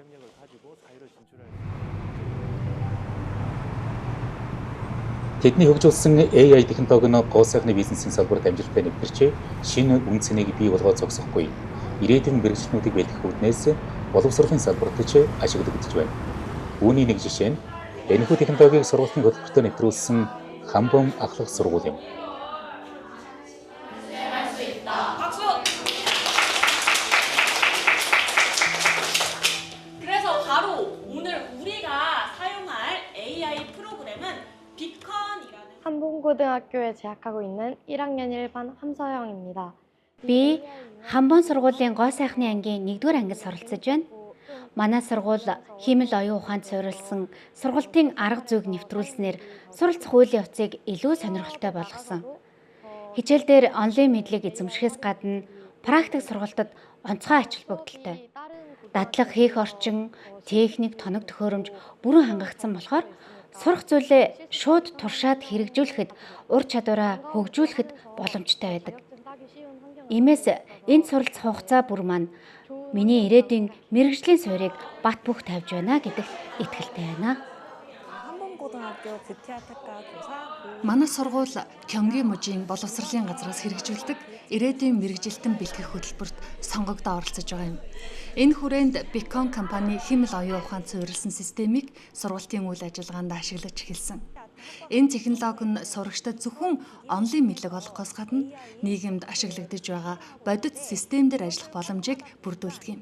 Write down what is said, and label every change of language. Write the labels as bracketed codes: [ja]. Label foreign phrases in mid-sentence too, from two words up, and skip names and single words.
[mn] Тэдний хөгжүүлсэн AI технологи нь гоо сайхны бизнесийн салбарт амжилттай нэвтэрч, шинэ үн цэнийг бий болгоод зогсохгүй. Ирээдүйн мэрэгчлэнүүдийг бэлтгэх үүднээс боловсролын салбарт ч ашиглагдаж байна. Үүний нэг жишээ нь энэхүү технологиг сургалтын хөтөлбөртөө нэвтрүүлсэн Хамбом ахлах сургууль юм. [ko] 그래서 바로 오늘 우리가 사용할 AI 프로그램은 비컨이라는 한봉고등학교에 재학하고 있는 1학년 1반 함서영입니다. [mn] Би Хамбон сургуулийн гоо сайхны ангийн 1-р ангид суралцж байна. Манай сургууль хиймэл оюун ухаанд суурилсан сургалтын арга зүйг нэвтрүүлснээр суралцах хуулийн утсыг илүү сонирхолтой болгосон. Хичээл дээр онлайн мэдлэг эзэмшихээс гадна практик сургалтад онцгой ач холбогдолтой. Дадлаг хийх орчин, техник, тоног төхөөрөмж бүрэн хангагдсан болохоор сурах зүйлээ шууд туршаад хэрэгжүүлэхэд ур чадвараа хөгжүүлэхэд боломжтой байдаг. Иймээс энэ суралцах хугацаа бүр маань миний ирээдүйн мэрэгжлийн суурийг бат бөх тавьж байна гэдэгт итгэлтэй байна. [ko] 한봉고등학교 뷰티아테카 교사 [mn] Манай сургууль Кёнги мужийн боловсролын газраас хэрэгжүүлдэг ирээдүйн мэрэгжилтэн бэлтгэх хөтөлбөрт сонгогдоо оролцож байгаа юм. Энэ хүрээнд Bicon компани хиймэл оюун ухаанд суурилсан системийг сургалтын үйл ажиллагаанд ашиглаж эхэлсэн. Энэ технологи нь сурагчдад зөвхөн онлайн мэдлэг олгохоос гадна нийгэмд ашиглагдаж байгаа бодит системээр ажиллах боломжийг бүрдүүлдэг юм.